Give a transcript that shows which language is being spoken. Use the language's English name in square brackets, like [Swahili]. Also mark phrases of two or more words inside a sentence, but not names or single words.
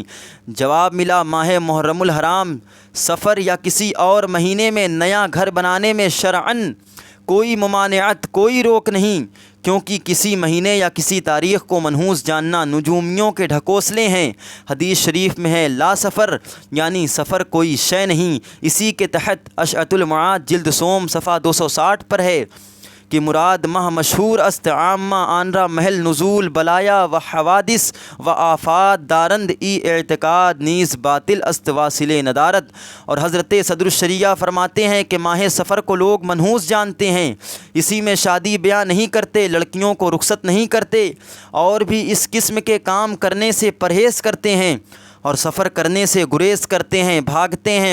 [Urdu] جواب ملا ماہ محرم الحرام، سفر یا کسی اور مہینے میں نیا گھر بنانے میں شرعاً کوئی ممانعت، کوئی روک نہیں، کیونکہ کسی مہینے یا کسی تاریخ کو منحوس جاننا نجومیوں کے ڈھکوسلے ہیں۔ حدیث شریف میں ہے [Arabic] لا سفر، [Urdu] یعنی سفر کوئی شے نہیں۔ اسی کے تحت اشعۃ المعاد جلد سوم صفحہ 260 پر ہے کہ [Persian] مراد ماہ مشہور است عامہ آن را محل نزول بلایا و حوادث و آفات دارند ای اعتقاد نیز باطل است واصل ندارت۔ [Urdu] اور حضرت صدر الشریعہ فرماتے ہیں کہ ماہ سفر کو لوگ منحوس جانتے ہیں، اسی میں شادی بیاہ نہیں کرتے، لڑکیوں کو رخصت نہیں کرتے، اور بھی اس قسم کے کام کرنے سے پرہیز کرتے ہیں اور سفر کرنے سے گریز کرتے ہیں، بھاگتے ہیں۔